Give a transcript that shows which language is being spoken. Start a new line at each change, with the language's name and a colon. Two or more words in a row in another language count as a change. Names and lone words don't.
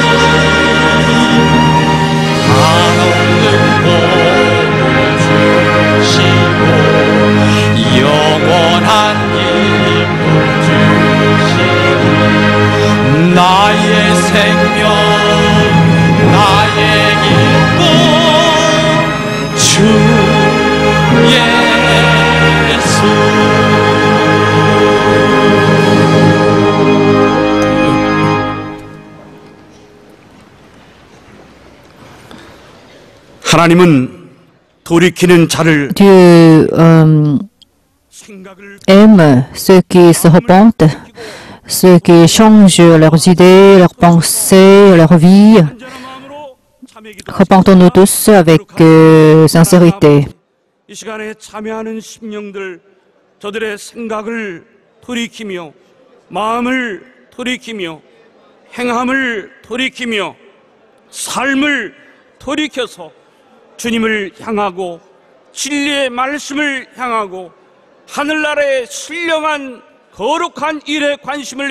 Korean: 한없는 복을 주시고 영원한 기쁨 주시니 나의 생명 나의 기쁨 주 예수 하나님은 돌이키는 자를
French: Dieu
Korean: 생각을
French: aime ceux qui se repentent, ceux qui changent leurs idées, leurs pensées, leur vie.
Korean: 온전한 마음으로 참회기
French: Repentons-nous tous avec sincérité.
Korean: 이 시간에 참여하는 심령들 저들의 생각을 돌이키며 마음을 돌이키며 행함을 돌이키며 삶을 돌이켜서 주님을 향하고 진리의 말씀을 향하고 하늘나라의 신령한 거룩한 일에 관심을